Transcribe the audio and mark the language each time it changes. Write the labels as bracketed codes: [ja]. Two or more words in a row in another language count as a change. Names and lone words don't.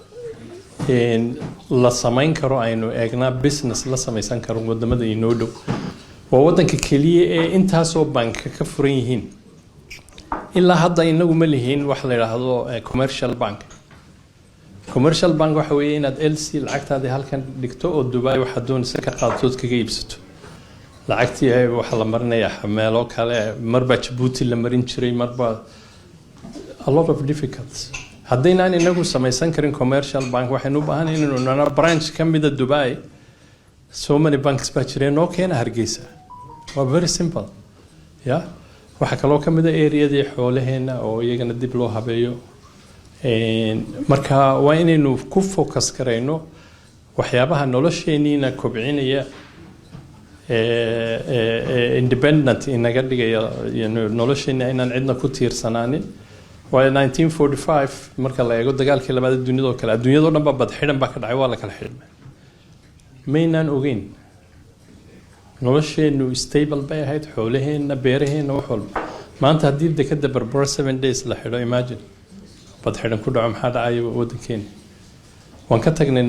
[so] la samayn karo aynu eegnaa business la samaysan karo wadamada inoo dhow waa wadanka keliya ee intaasoo banka ka furan yihiin ilaa hadda inagu ma lihiin wax la yiraahdo commercial bank waxa weeye inaad LC lacagtaada halkan dhigto oo Dubai waxa doonaysa ka qaadtood kaga iibsato lacagtii ay waxa la marinayaa meelo kale marba Djibouti la marin jiray marba [en] a lot of difficulties [so] haddaynan inagu samaysan karin [en] commercial bank [so] waxaynu u baahan inaynu nana branch ka mid ah Dubai [en] so many banks [so] baa jireen oo keena Hargeysa waa [en] very simple yeah [so] waxa kaloo ka mid ah area-dii xoolaheena oo iyagana dib loo habeeyo marka waa inaynu ku focus karayno waxyaabaha nolosheeniina kobcinaya independent inaga dhigaya nolosheena inaan cidna ku tiirsanaanin waa 1945 marka la eego dagaalkii labaad ee dunida oo kale adduunyada oo dhan baa bad xidhan baa ka dhacay waa la kala xidhmay maynaan ogeyn nolosheenu stable bay ahayd xoolaheena beeraheena wax walba maanta haddii dekada Berbera 7 days la xidho imagine bad xidhan ku dhaco maxaa dhacay wadankeena waan ka tagnay